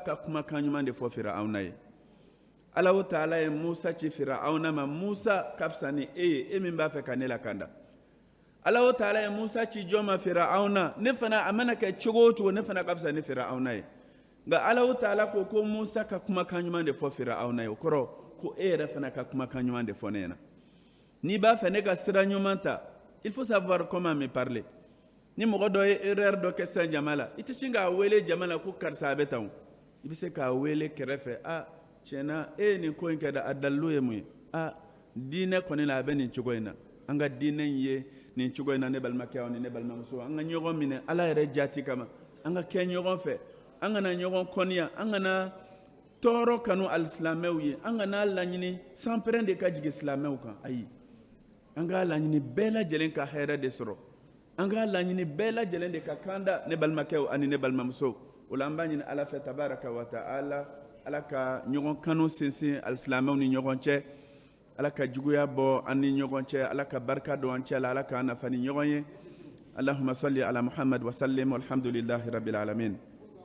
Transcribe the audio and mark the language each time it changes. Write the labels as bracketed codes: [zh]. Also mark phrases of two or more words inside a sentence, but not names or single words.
[bm] ka kumakan ɲuman de fɔ firawuna ye ala o taala ye musa ci firawuna ma musa ka fisa ni e ye e min b'a fɛ ka ne lakanda ala o taala ye musa ci jɔn ma firawuna ne fana a mana kɛ cogo o cogo ne fana ka fisa ni firawuna ye nka ala o taala ko musa ka kumakan ɲuman de fɔ firawuna ye o kɔrɔ ko e yɛrɛ fana ka kumakan ɲuman de fɔ ne ɲɛna n'i b'a fɛ ne ka sira ɲuman ta [fr] il faut savoir comment me parler [bm] ni mɔgɔ dɔ ye erreur dɔ kɛ sisan jama la i tɛ sin k'a wele jama la ko karisa a bɛ tan o i bɛ se k'a wele kɛrɛfɛ tiɲɛna e ye nin ko in kɛ da a dalilu ye mun ye diinɛ kɔni la a bɛ nin cogo in na an ka diinɛ in ye nin cogo in na ne balimakɛ aw ni ne balimamuso an ka ɲɔgɔn minɛ ala yɛrɛ jati kama an ka kɛ ɲɔgɔn fɛ an kana ɲɔgɔn kɔniya an kana tɔɔrɔ kanu alisilamɛw ye an kana laɲini sanpɛrɛn de ka jigin silamɛw kan ayi an k'a laɲini bɛɛ lajɛlen ka hɛrɛ de sɔrɔ an k'a laɲini bɛɛ lajɛlen de ka kanda ne balimakɛw ani ne balimamuso o la an b'a ɲini ala fɛ [ar] تبارك وتعالى [bm] ala ka ɲɔgɔn kanu sinsin alisilamɛw ni ɲɔgɔn cɛ ala ka juguya bɔ an ni ɲɔgɔn cɛ ala ka barika don an cɛ la ala k'an nafa ni ɲɔgɔn ye [ar] اللهم صل على محمد وسلم والحمد لله رب العالمين